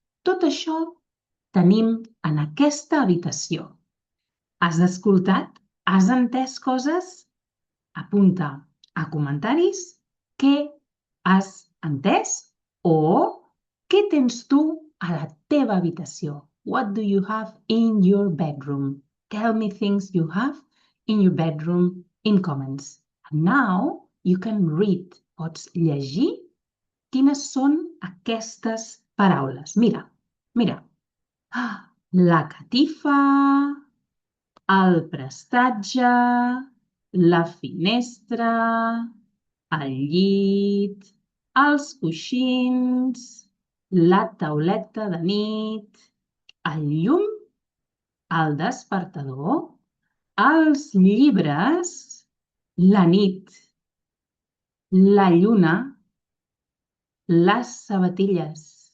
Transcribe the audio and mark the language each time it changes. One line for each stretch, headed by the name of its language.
Catalan: Tot això tenim en aquesta habitació. Has escoltat? Has entès coses? Apunta a comentaris què has entès o què tens tu a la teva habitació.
English: What do you have in your bedroom? Tell me things you have in your bedroom in comments. And now you can read.
Catalan: Pots llegir quines són aquestes paraules. Mira, mira. La catifa, el prestatge, la finestra, el llit, els coixins, la tauleta de nit, el llum, el despertador, els llibres, la nit, la lluna, les sabatilles.